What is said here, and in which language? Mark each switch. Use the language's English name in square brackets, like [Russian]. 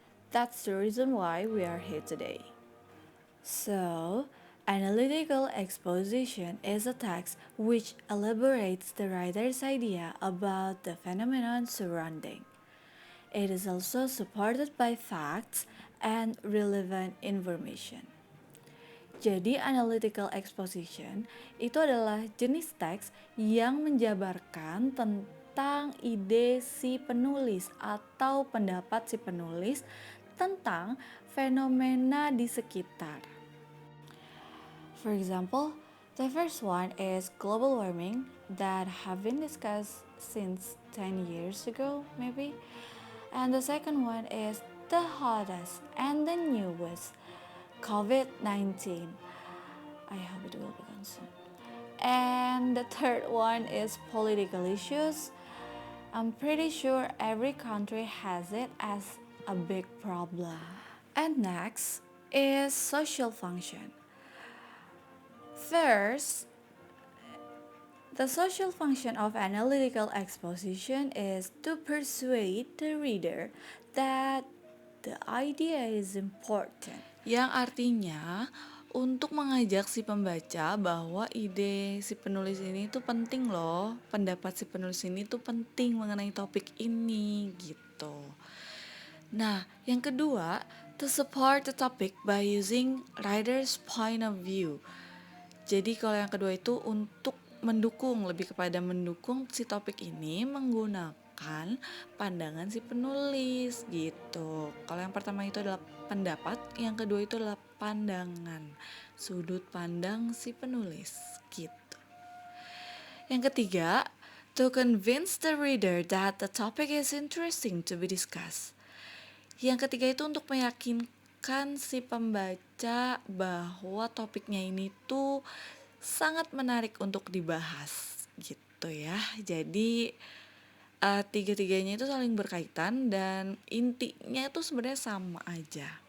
[English] That's the reason why we are here today. So, analytical exposition is a text which elaborates the writer's idea about the phenomenon surrounding. It is also supported by facts and relevant information. [Indonesian] Jadi analytical exposition itu adalah jenis teks yang menjabarkan tentang ide si penulis atau pendapat si penulis tentang fenomena di sekitar. [English] For example, the first one is global warming that have been discussed since 10 years ago maybe. And the second one is the hottest and the newest COVID-19. I hope it will be gone soon. And the third one is political issues. I'm pretty sure every country has it as a big problem. And next is social function. First, the social function of analytical exposition is to persuade the reader that the idea is important. [Indonesian] Yang artinya untuk mengajak si pembaca bahwa ide si penulis ini tuh penting loh, pendapat si penulis ini tuh penting mengenai topik ini gitu. Nah, yang kedua, [English] to support the topic by using writer's point of view. [Indonesian] Jadi kalau yang kedua itu untuk mendukung, lebih kepada mendukung si topik ini menggunakan pandangan si penulis gitu. Kalau yang pertama itu adalah pendapat, yang kedua itu adalah pandangan, sudut pandang si penulis gitu. Yang ketiga, [English] to convince the reader that the topic is interesting to be discussed. [Indonesian] Yang ketiga itu untuk meyakinkan si pembaca bahwa topiknya ini tuh sangat menarik untuk dibahas gitu ya. Jadi tiga-tiganya itu saling berkaitan dan intinya itu sebenarnya sama aja.